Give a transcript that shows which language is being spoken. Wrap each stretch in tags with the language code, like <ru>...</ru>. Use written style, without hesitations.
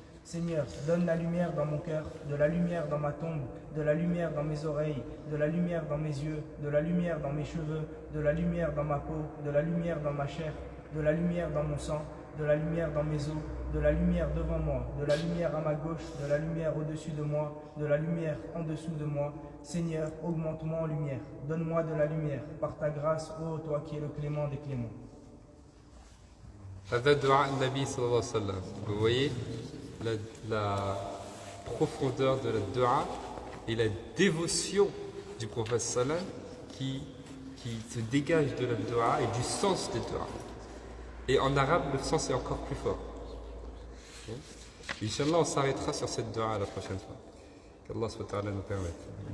<fr>Seigneur, donne la lumière dans mon cœur, de la lumière dans ma tombe, de la lumière dans mes oreilles, de la lumière dans mes yeux, de la lumière dans mes cheveux, de la lumière dans ma peau, de la lumière dans ma chair, de la lumière dans mon sang, de la lumière dans mes os, de la lumière devant moi, de la lumière à ma gauche, de la lumière au-dessus de moi, de la lumière en dessous de moi. Seigneur, augmente-moi en lumière, donne-moi de la lumière, par ta grâce, ô toi qui es le clément des cléments.</fr> <ar>هذا دعاء النبي صلى الله عليه وسلم.</ar> <fr>Vous voyez, la profondeur de la dua et la dévotion du prophète sallam qui se dégage de la dua et du sens des dua. Et en arabe, le sens est encore plus fort. Inch'Allah, on s'arrêtera sur cette dua la prochaine fois. Qu'Allah SWT nous permette.</fr>